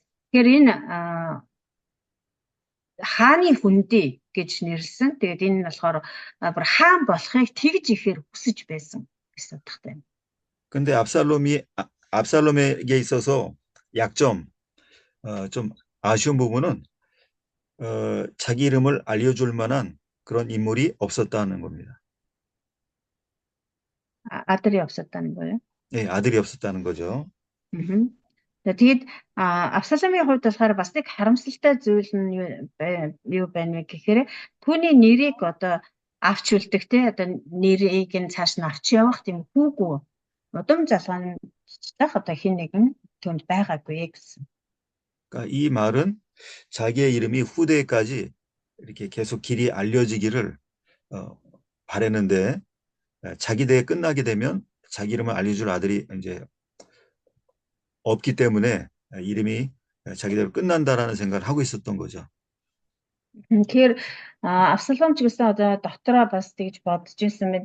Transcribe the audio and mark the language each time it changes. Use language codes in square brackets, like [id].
[mn] Тэгэхээр энэ хааны хүндий гэж нэрлсэн. Тэгээд энэ нь болохоор бүр хаан болохыг тэгж ихээр хүсэж байсан. [ko] 근데 압살롬에게 있어서 약점, 좀 아쉬운 부분은 자기 이름을 알려줄 만한 그런 인물이 없었다는 겁니다. 아들이 없었다는 거예요. 네, 아들이 없었다는 거죠. [mn] Тэгээд Абсаломын хувьд болохоор бас нэг харамсалтай зүйл нь юу байна вэ гэхээр түүний нэрийг одоо авч үлдэх те одоо нэрийг нь цааш нь авч явах тийм хүүгүй удам залгаанчлах одоо хэн нэгэн түүнд байгаагүй гэсэн. [ko] 그러니까 이 말은 자기의 이름이 후대까지 이렇게 계속 길이 알려지기를 바랬는데 자기 대에 끝나게 되면 자기 이름을 알려줄 아들이 이제 없기 때문에 이름이 자기대로 끝난다라는 생각을 하고 있었던 거죠. [mn] Тэгэхээр Абсалом ч гэсэн одоо дотроо бас тэгж бодож ирсэн байна.